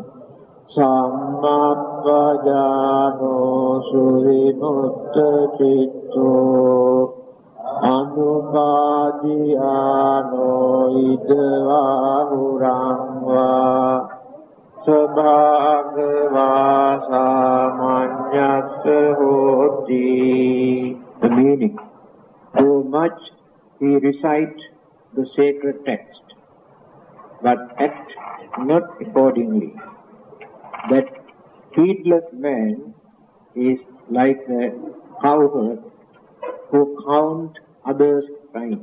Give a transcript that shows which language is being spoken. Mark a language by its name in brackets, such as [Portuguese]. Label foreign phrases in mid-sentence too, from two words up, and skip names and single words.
[Pali] sammappajāno suvimutta citto anupadiyāno idvāhurang vā sabhagavata manyasya hoti. [English] The meaning: so much he recite the sacred text, but act not accordingly. That heedless man is like a cowherd who count others' time.